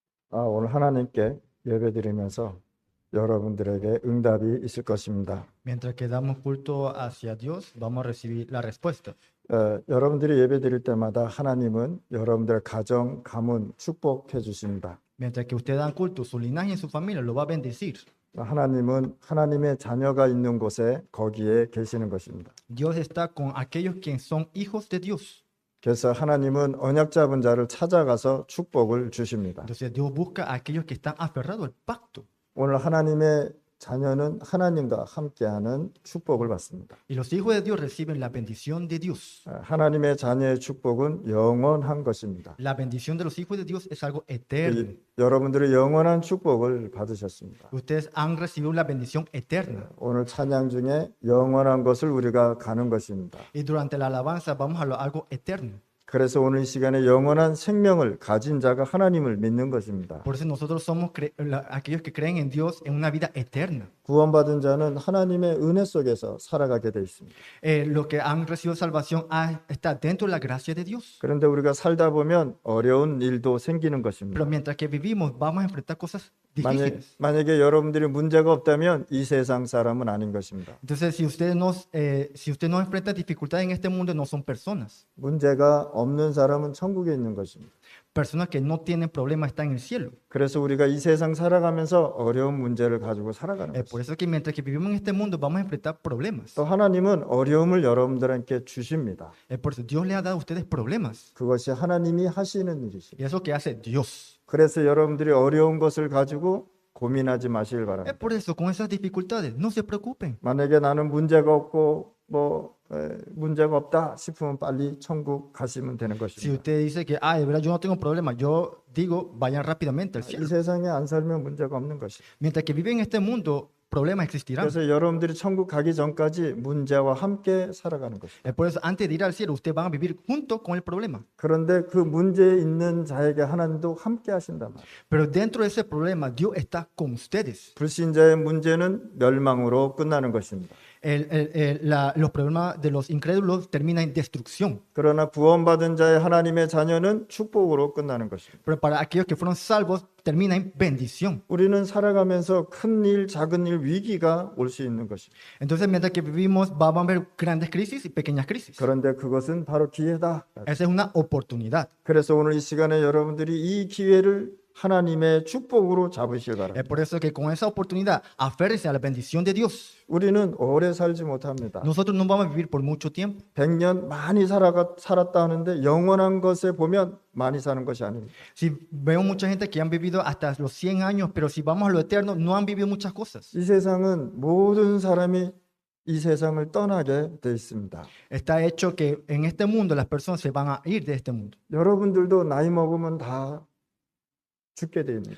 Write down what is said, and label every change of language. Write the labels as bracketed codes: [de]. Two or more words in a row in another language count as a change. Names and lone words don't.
[ko] 오늘 하나님께 예배드리면서 여러분들에게 응답이 있을 것입니다. [es] Mientras que damos culto hacia Dios, vamos a recibir la respuesta. [ko] 여러분들이 예배드릴 때마다 하나님은 여러분들의 가정, 가문 축복해 주십니다. [es] Mientras que usted dan culto, su linaje y su familia lo va a bendecir. [ko] 하나님은 하나님의 자녀가 있는 곳에 거기에 계시는 것입니다. [es] Dios está con aquellos que son hijos de Dios. [ko] 그래서 하나님은 언약 잡은 자를 찾아가서 축복을 주십니다. [es] Entonces Dios busca a aquellos que están aferrados al pacto. [ko] 오늘 하나님의 자녀는 하나님과 함께하는 축복을 받습니다. [es] Y los hijos de Dios reciben la bendición de Dios. [ko] 하나님의 자녀의 축복은 영원한 것입니다. [es] La bendición de los hijos de Dios es algo eterno. [ko] 여러분들이 영원한 축복을 받으셨습니다. [es] Ustedes han recibido la bendición eterna. [ko] 오늘 찬양 중에 영원한 것을 우리가 가는 것입니다. [es] Y durante la alabanza vamos a algo eterno. [ko] 그래서 오늘 이 시간에 영원한 생명을 가진 자가 하나님을 믿는 것입니다. [es] Por eso nosotros somos aquellos que creen en Dios en una vida eterna. [ko] 구원받은 자는 하나님의 은혜 속에서 살아가게 돼 있습니다. [es] Los que han recibido salvación está dentro de la gracia de Dios. [ko] 그런데 우리가 살다 보면 어려운 일도 생기는 것입니다. [es] Pero mientras que vivimos, vamos a enfrentar cosas difíciles. [ko] 만약에 여러분들이 문제가 없다면 이 세상 사람은 아닌 것입니다. [es] Entonces, si usted no enfrenta dificultades en este mundo, no son personas. [ko] 문제가 없는 사람은 천국에 있는 것입니다. [es] Personas que no tienen problemas están en el cielo. [ko] 그래서 우리가 이 세상 살아가면서 어려운 문제를 가지고 살아가는 것입니다. [es] Por eso que mientras que vivimos en este mundo, vamos a enfrentar problemas. [ko] 또 하나님은 어려움을 여러분들에게 주십니다. [es] Por eso Dios le ha dado a ustedes problemas. [ko] 그것이 하나님이 하시는 일이십니다. [es] Y eso que hace Dios. [ko] 그래서 여러분들이 어려운 것을 가지고 고민하지 마시길 바랍니다. [es] Por eso, con esas dificultades, no se preocupen. [ko] 만약에 나는 문제가 없고 문제가 없다 싶으면 빨리 천국 가시면 되는 [es] Si [ko] 것입니다. [es] usted dice que, de verdad, yo no tengo problemas, yo digo, vayan rápidamente al [ko] 이 [es] cielo. [ko] 세상에 안 살면 문제가 없는 것입니다. [es] Mientras que viven en este mundo, problemas existirán. [ko] 그래서 여러분들이 천국 가기 전까지 문제와 함께 살아가는 것입니다. [es] Por eso, antes de ir al cielo, ustedes van a vivir junto con el problema. [ko] 그런데 그 문제에 있는 자에게 하나님도 함께 하신단 말이에요. [es] Pero dentro de ese problema, Dios está con ustedes. [ko] 불신자의 문제는 멸망으로 끝나는 것입니다. [es] Los problemas de los incrédulos terminan en destrucción. [ko] 그러나 구원받은 자의 하나님의 자녀는 축복으로 끝나는 것입니다. [es] Pero para aquellos que fueron salvos, termina en bendición. [ko] 우리는 살아가면서 큰 일, 작은 일, 위기가 올 수 있는 것입니다. [es] Entonces, mientras que vivimos, vamos a ver grandes crisis y pequeñas crisis. [ko] 그런데 그것은 바로 기회다. [es] Esa es una oportunidad. [ko] 그래서 오늘 이 시간에 여러분들이 이 기회를 하나님의 축복으로 잡으시길 바랍니다. [es] Es por eso que con esa oportunidad, aférrense a la bendición de Dios. [ko] 우리는 오래 살지 못합니다. [es] Nosotros no vamos a vivir por mucho tiempo. [ko] 100년 많이 살았다 하는데 영원한 것에 보면 많이 사는 것이 아닙니다. [es] Si veo mucha gente que han vivido hasta los 100 años, pero si vamos a lo eterno, no han vivido muchas cosas. [ko] 이 세상은 모든 사람이 이 세상을 떠나게 돼 있습니다. [es] Está hecho que en este mundo las personas se van a ir de este mundo. [ko] 여러분들도 나이 먹으면 다 죽게 돼 있는 거예요.